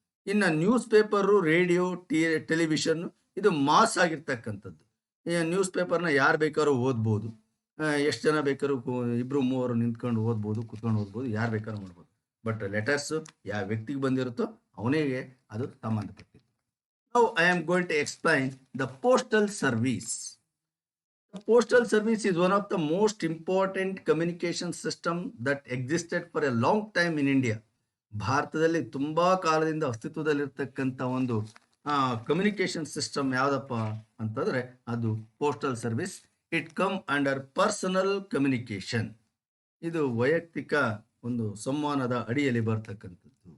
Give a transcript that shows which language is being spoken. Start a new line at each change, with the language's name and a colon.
Kannada: ಇನ್ನು news paper, radio, ಟೆಲಿವಿಷನ್ನು ಇದು mass ಆಗಿರ್ತಕ್ಕಂಥದ್ದು. ನ್ಯೂಸ್ ಪೇಪರ್ನ ಯಾರು ಬೇಕಾದ್ರೂ ಓದ್ಬೋದು, ಎಷ್ಟು ಜನ ಬೇಕಾದ್ರೂ ಇಬ್ಬರು ಮೂವರು ನಿಂತ್ಕೊಂಡು ಓದ್ಬೋದು, ಕುತ್ಕೊಂಡು ಓದ್ಬೋದು, ಯಾರು ಬೇಕಾದ್ರೂ ಮಾಡ್ಬೋದು. ಬಟ್ ಲೆಟರ್ಸು ಯಾವ ವ್ಯಕ್ತಿಗೆ ಬಂದಿರುತ್ತೋ ಅವನಿಗೆ ಅದು ಸಂಬಂಧಪಟ್ಟಿದ್ದು.
English: Now I am going to explain the postal service. The postal service is one of the most important communication system that existed for a long time in India.
Kannada: ಭಾರತದಲ್ಲಿ ತುಂಬಾ ಕಾಲದಿಂದ ಅಸ್ತಿತ್ವದಲ್ಲಿರ್ತಕ್ಕಂಥ ಒಂದು ಕಮ್ಯುನಿಕೇಶನ್ ಸಿಸ್ಟಮ್ ಯಾವುದಪ್ಪ ಅಂತಂದ್ರೆ ಅದು postal service.
English: It come under personal communication.
Kannada: ಇದು ವೈಯಕ್ತಿಕ ಒಂದು ಸಂವಹನದ ಅಡಿಯಲ್ಲಿ ಬರ್ತಕ್ಕಂಥದ್ದು.